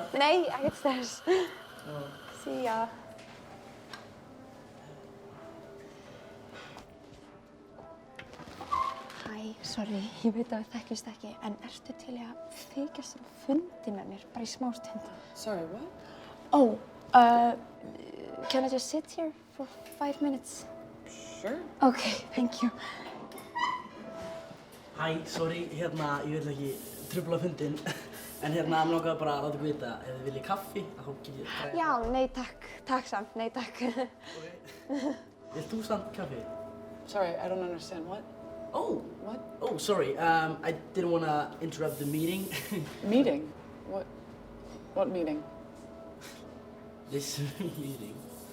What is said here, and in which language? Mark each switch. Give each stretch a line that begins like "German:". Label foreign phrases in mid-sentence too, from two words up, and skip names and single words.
Icelandic: Nei, ekkert stress. Já.
English: See ya.
Icelandic: Hæ, sorry, ég veit að við þekkjumst ekki, en ertu til í að fylgjast á fundi með mér, bara í smá stund?
English: Sorry, what? Oh, can I just sit here for 5 minutes? Sure. Okay, thank you.
Icelandic: Hæ, sorry, hérna, ég vil ekki trufla fundinn, en hérna, mér langaði bara að láta ykkur vita, ef þið viljið kaffi, þá get ég græða. Já, nei takk, takk samt, nei takk. Ok. Vilt þú samt kaffi?
English: Sorry, I don't understand. What? Oh. What? Oh, sorry, I didn't want to interrupt the meeting. Meeting? What meeting? This meeting.